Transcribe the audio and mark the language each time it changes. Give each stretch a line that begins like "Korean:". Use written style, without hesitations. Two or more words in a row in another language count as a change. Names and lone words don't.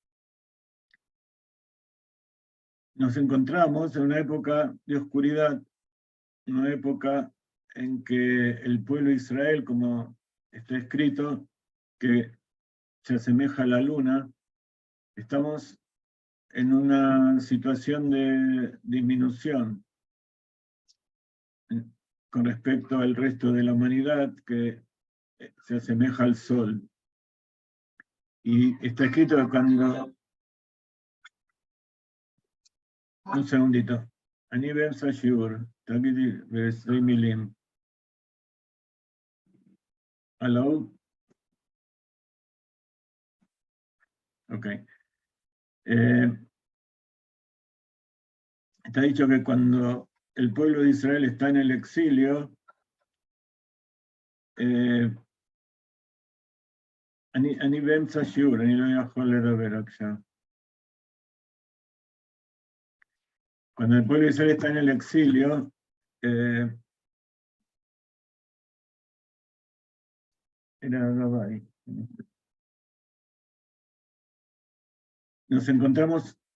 Spanish: nos encontramos en una época de oscuridad, una época en que el pueblo de Israel, como está escrito, que se asemeja a la luna, estamos en una situación de disminución con respecto al resto de la humanidad que se asemeja al sol. Y está escrito que cuando... Un segundito.
Hebrew: אני באמצע שיעור, תגידי ב20 מילים.
English: Hello? Ok.
Spanish: Está dicho que cuando el pueblo de Israel está en el exilio,
Hebrew: אני באמצע שיעור, אני לא יכול לדבר עכשיו.
Spanish: Cuando el pueblo de Israel está en el exilio, nos encontramos